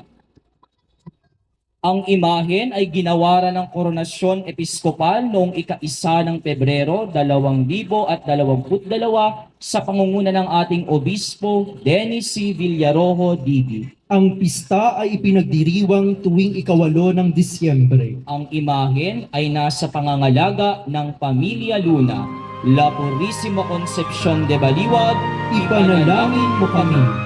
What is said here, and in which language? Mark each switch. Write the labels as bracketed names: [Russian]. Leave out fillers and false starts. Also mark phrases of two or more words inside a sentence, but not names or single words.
[Filipino] Ang imahen ay ginawaran ng koronasyon episkopal noong ika-1 ng Pebrero 2022 sa pangunguna ng ating obispo Dennis C. Villarojo Divi. Ang pista ay ipinagdiriwang tuwing ika-8 ng Disyembre. Ang imahen ay nasa pangangalaga ng Pamilya Luna, La Purísima Concepcion de Baliwag, Ipanalangin mo kami.